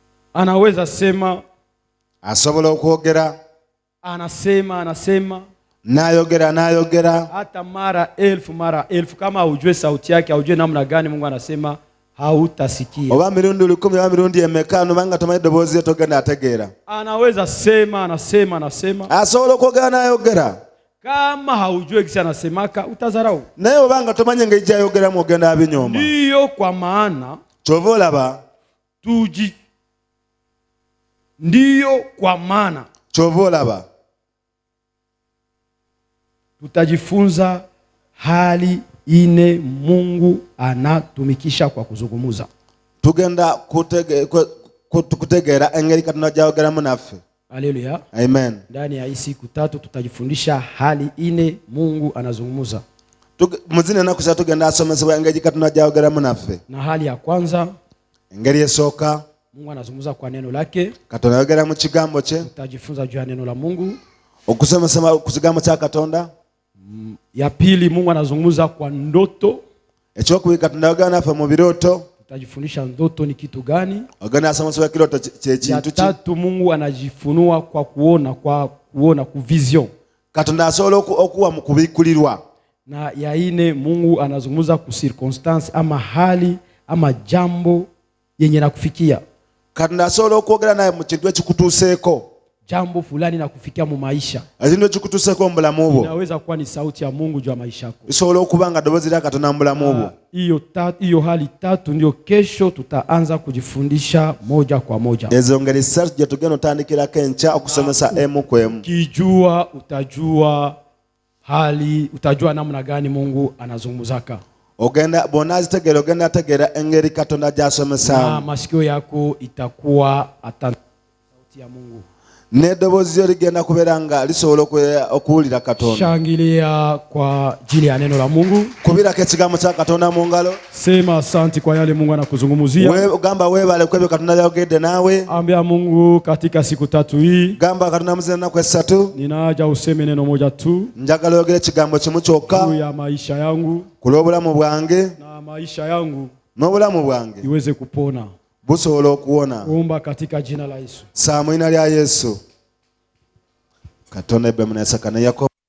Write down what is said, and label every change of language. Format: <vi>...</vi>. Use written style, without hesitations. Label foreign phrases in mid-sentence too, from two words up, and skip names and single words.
<sw>Anaweza sema,</sw> <lg>asobola okwogera,</lg> <sw>anasema</sw> <lg>nayogera</lg> <sw>hata mara elfu. Kama haujue sauti yake, haujue namna gani Mungu anasema, hautasikia.</sw> <lg>Oba mirundi 10 oba mirundi emeka nobanga tomanyi eddoboozi lye togenda ategeera.</lg> <sw>Anaweza sema,</sw> <lg>asobola okwogera nayogera.</lg> <sw>Kama haujue kisi anasemaka, utazarau.</sw> <lg>Naye obanga tomanyi engeri gy'ayogeramu ogenda abinyooma.</lg> <sw>Ndiyo kwa maana</sw> <lg>kyova olaba,</lg> <sw>ndiyo kwa maana</sw> <lg>kyova olaba</lg> <sw>tutajifunza hali ine Mungu anatumikisha kwa kuzungumuza.</sw> <lg>Tugenda kutegeera engeri Katonda gy'ayogeramu naffe. Haleluya. Amen.</lg> <sw>Ndani ya hii siku 3 tutajifundisha hali ine Mungu anazungumuza.</sw> <lg>Muzine ennaku 3 tugenda asomesebwa engeri Katonda gy'ayogeramu naffe.</lg> <sw>Na hali ya kwanza,</sw> <lg>engeri esooka,</lg> <sw>Mungu anazungumuza kwa neno lake.</sw> <lg>Katonda ayogera mu kigambo kye.</lg> <sw>Tutajifunza juu ya neno la Mungu.</sw> <lg>Okusomesa ku kigambo kya Katonda.</lg> <sw>Ya pili, Mungu anazungumuza kwa ndoto.</sw> <lg>Ekyokubiri, Katonda ayogera naffe mu birooto.</lg> <sw>Tutajifundisha ndoto ni kitu gani.</sw> <lg>Ogenda asomesebwa kirooto kye kintu ki.</lg> <sw>Ya tatu, Mungu anajifunua kwa kuona ku vision.</sw> <lg>Katonda asobola okuwa mu kubikulirwa.</lg> <sw>Na ya ine, Mungu anazungumuza ku circumstance ama hali ama jambo yenye nakufikia.</sw> <lg>Katonda asobola okwogera naye mu kintu ekikutuuseeko.</lg> <sw>Jambo fulani na kufikia mu maisha.</sw> <lg>Ekintu ekikutuuseeko mu bulamu bwo.</lg> <sw>Inaweza kuwa ni sauti ya Mungu juu ya maisha yako.</sw> <lg>Isobola okuba nga ddoboozi lya Katonda mu bulamu bwo.</lg> <sw>Hiyo hali 3 ndio kesho tutaanza kujifundisha moja kwa moja.</sw> <lg>Ezo ngeri 3 gye tugenda otandikirako enkya okusomesa emu ku emu.</lg> <sw>Kijua utajua namna gani Mungu anazungumzaka.</sw> <lg>Ogenda bonazitegeera, ogenda ategeera engeri Katonda gy'asomesaamu.</lg> <sw>Na masikio yako itakuwa sauti ya Mungu.</sw> <lg>N'eddoboozi lyo ligenda kubeera nga lisobola okuwulira Katonda.</lg> <sw>Shangilia kwa ajili ya neno la Mungu.</sw> <lg>Kubirako ekigambo kya Katonda mu ngalo.</lg> <sw>Sema asante kwa yale Mungu anakuzungumzia.</sw> <lg>Gamba weebale ku ebyo Katonda byayogedde naawe.</lg> <sw>Ambia Mungu katika siku 3 hii.</sw> <lg>Gamba Katonda muzina ennaku 3.</lg> <sw>Ninaja useme neno moja tu.</sw> <lg>Njagala oyogere ekigambo kimu kyokka.</lg> <sw>Juu ya maisha yangu.</sw> <lg>Ku lw'obulamu bwange.</lg> <sw>Na maisha yangu.</sw> <lg>N'obulamu bwange.</lg> <sw>Iweze kupona.</sw> <lg>Busobola okuwona.</lg> <sw>Omba katika jina la Yesu.</sw> <lg>Saa mu linnya lya Yesu. Katonda Ibrahimu na Isaka ne Yakobo.</lg>